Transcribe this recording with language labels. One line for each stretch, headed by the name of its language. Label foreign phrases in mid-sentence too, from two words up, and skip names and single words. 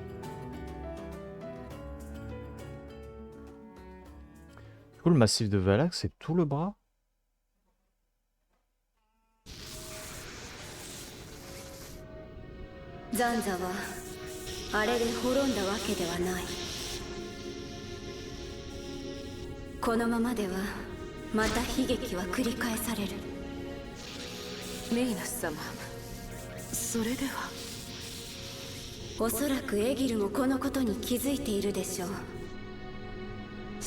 French: Du coup, le massif de Valak, c'est tout le bras?
Japanese: Zanza はあれで滅んだわけではない。このままではまた悲劇は繰り返される。メイナス様、それでは。おそらくエギルもこのことに気づいているでしょう。